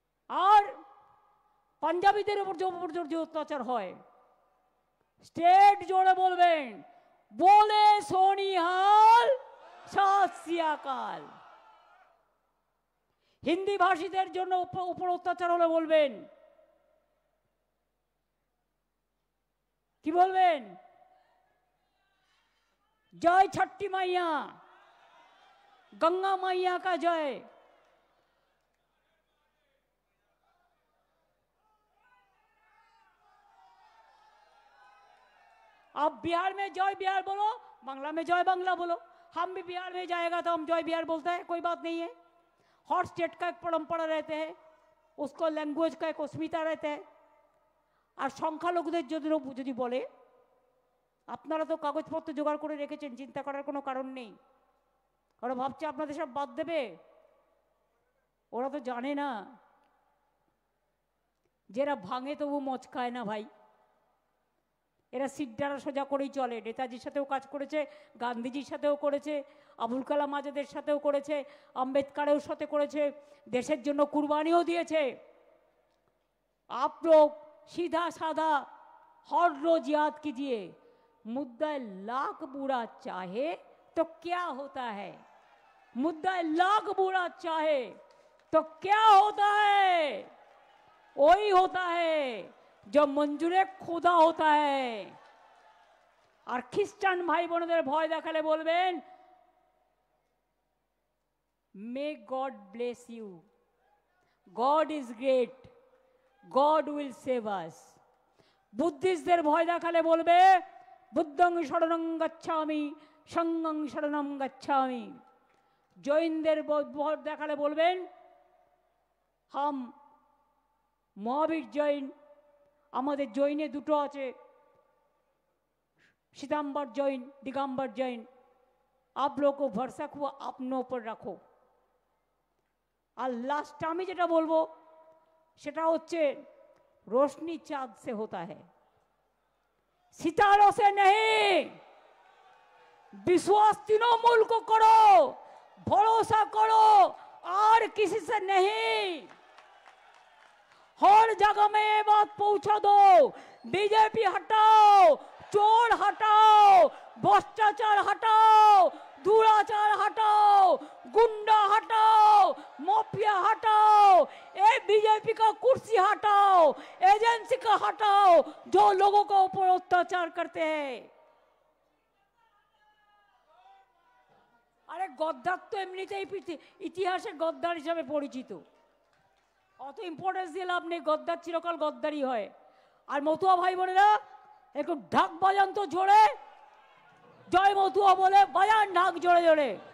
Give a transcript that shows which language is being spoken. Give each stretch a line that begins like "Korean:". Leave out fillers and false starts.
Bangla: আর পাঞ্জাবিদের উপর যে অত্যাচার হয়, স্টেট জোরে বলবেন, বলে সোনিহাল সত শ্রী আকাল। হিন্দি ভাষীদের জন্য উপর অত্যাচার হলে বলবেন, কি বলবেন?
Hindi: जय छठी मैया, गंगा मैया का जय। आप बिहार में जय बिहार बोलो, बांग्ला में जय बांग्ला बोलो। हम भी बिहार में जाएगा तो हम जय बिहार बोलते हैं, कोई बात नहीं है। हर स्टेट का एक परंपरा रहते हैं, उसको लैंग्वेज का एक अस्मिता रहता है।
Bangla: और সংখ্যালঘুদের যদি বলে, আপনারা তো কাগজপত্র জোগাড় করে রেখেছেন, চিন্তা করার কোনো কারণ নেই। ওরা ভাবছে আপনাদের সব বাদ দেবে, ওরা তো জানে না, যারা ভাঙে তবু মচকায় না ভাই। এরা সিদ্ধারা সোজা করেই চলে। নেতাজির সাথেও কাজ করেছে, গান্ধীজির সাথেও করেছে, আবুল কালাম আজাদের সাথেও করেছে, আম্বেদকারের সাথে করেছে, দেশের জন্য কুরবানিও দিয়েছে।
Hindi: आप लोग सीधा साधा हर रोज याद कीजिए, मुद्दा लाख बुरा चाहे तो क्या होता है, मुद्दा लाख बुरा चाहे तो क्या होता है, वही होता है जो मंजूरे खुदा होता है।
English: और
Bangla: ख्रिस्टान भाई बोनेদের ভয় দেখালে বলবেন,
English: May God bless you, God is great, God will save us.
Bangla: বুদ্ধিস্টদের ভয় দেখালে বলবে,
Pali: বুদ্ধং শরণং গচ্ছামি, সঙ্গং শরণং গচ্ছামি।
Bangla: জৈনদের দেখালে বলবেন হাম মহাবীর জৈন। আমাদের জৈনে দুটো আছে, श्वेतांबर जैन, दिगंबर जैन।
Hindi: आप लोग को भरोसा को अपनों पर रखो। और लास्ट
Bangla: আমি যেটা বলবো সেটা হচ্ছে
Hindi: रोशनी चाँद से होता है, सितारों से नहीं। विश्वास तृणमूल को करो, भरोसा करो और किसी से नहीं। हर जगह में ये बात पहुंचा दो, बीजेपी हटाओ, चोर हटाओ, भ्रष्टाचार हटाओ, दुराचार हटाओ, गुंडा हटाओ, माफिया हटाओ, ये बीजेपी का कुर्सी हटाओ, एजेंसी का हटाओ जो लोगों के ऊपर अत्याचार करते हैं। अरे गद्दार तो
Bangla: एमनितेই ইতিহাসে গদ্দার হিসেবে পরিচিত, অত ইম্পর্টেন্স দিয়ে লাভ নেই। গদ্দার চিরকাল গদ্দারই হয়। আর মতুয়া ভাই বোনেরা একটু ঢাক বাজান তো জোরে, জয় মতুয়া বলে বাজান ঢাক জোরে জোরে।